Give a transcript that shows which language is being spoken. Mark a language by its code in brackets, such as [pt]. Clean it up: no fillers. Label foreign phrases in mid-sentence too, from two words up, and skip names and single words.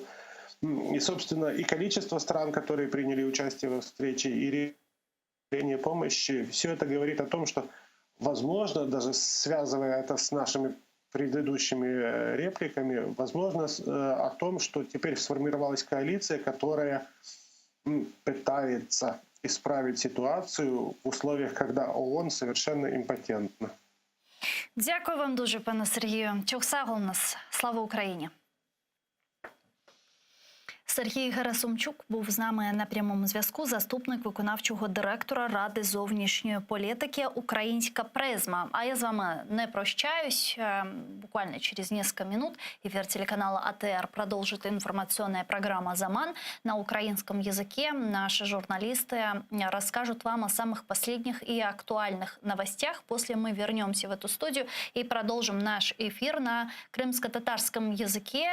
[ru] И, собственно, и количество стран, которые приняли участие в встрече, и решение помощи, все это говорит о том, что, возможно, даже связывая это с нашими предыдущими репликами, возможно, о том, что теперь сформировалась коалиция, которая пытается исправить ситуацию в условиях, когда ООН совершенно импотентна. [uk] Дякую вам дуже, пане Сергію. [crh] Чохсагол нас. [uk] Слава Україні! Сергій Герасимчук був з нами на прямому зв'язку, заступник виконавчого директора Ради зовнішньої політики «Українська призма». А я з вами не прощаюсь. [ru] Буквально через несколько минут эфир телеканала АТР продолжит информационная программа «Заман» на украинском языке. Наши журналисты расскажут вам о самых последних и актуальных новостях. После мы вернемся в эту студию и продолжим наш эфир на крымско-татарском языке.